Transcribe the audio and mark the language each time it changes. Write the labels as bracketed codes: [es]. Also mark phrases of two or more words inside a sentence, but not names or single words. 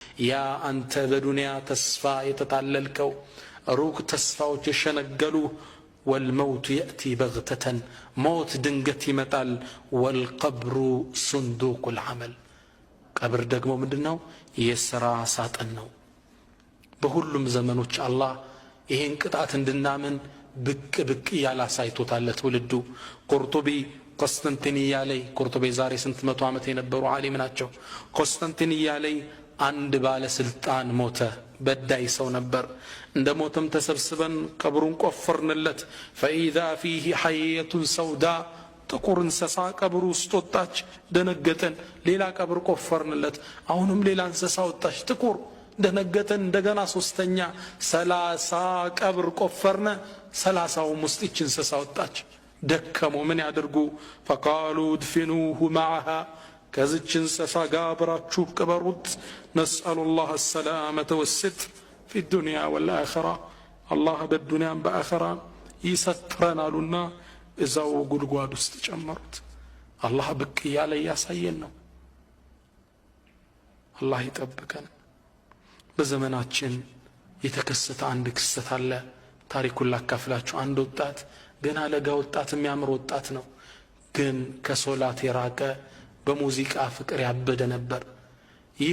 [am] ያ አንተ በዱንያ ተስፋ የተጣለልከው ሩቅ ተስፋዎች የሸነገሉ [ar] والموت يأتي بغتة [am] موت ድንገት ይመጣል [ar] والقبر صندوق العمل [am] ቀብር ደግሞ ምንድነው የሥራ ሳጥን ነው በሁሉም ዘመኖች አላህ ይሄን ቅጣት እንድናምን ብቅ ያላሳይቶታል ለትውልዱ ቁርጡቢ ቆስጠንጢንያ ላይ ቁርጡቢ ዛሬ ስንት መቶ ዓመት የነበሩ ዓሊም ናቸው ቆስጠንጢንያ ላይ አንድ ባለ ስልጣን ሞተ በዳይ ሰው ነበር እንደ ሞተም ተሰብስበን ቀብሩን ቆፈርንለት [ar] فإذا فيه حية سوداء [am] ጥቁር እንስሳ ቀብሩ ውስጥ ወጣች ደነገጠን ሌላ ቀብር ቆፈርንለት አሁንም ሌላ እንስሳ ወጣች ጥቁር ደነገጠን እንደገና ሶስተኛ 30 ቀብር ቆፈርነ 30ው ውስጥ እቺ እንስሳ ወጣች ደከሙ ምን ያድርጉ [ar] فقالوا ادفنوه معها [am] ከዚች እንስሳ ጋር አብራችሁ ቅበሩት [ar] نسأل الله السلامة والستر في الدنيا والآخرة الله بالدنيا بآخرة يسترنا [am] እዛው ጉድጓድ ውስጥ ጨመሩት አላህ ብቅ ያለ ያሳየን ነው አላህ ይጠብቀን በዘመናችን የተከሰተ አንድ ክስተት አለ ታሪኩን ላካፍላችሁ አንድ ወጣት ገና ለጋ ወጣት የሚያምር ወጣት ነው ግን ከሶላት የራቀ በሙዚቃ ፍቅር ያበደ ነበር ይህ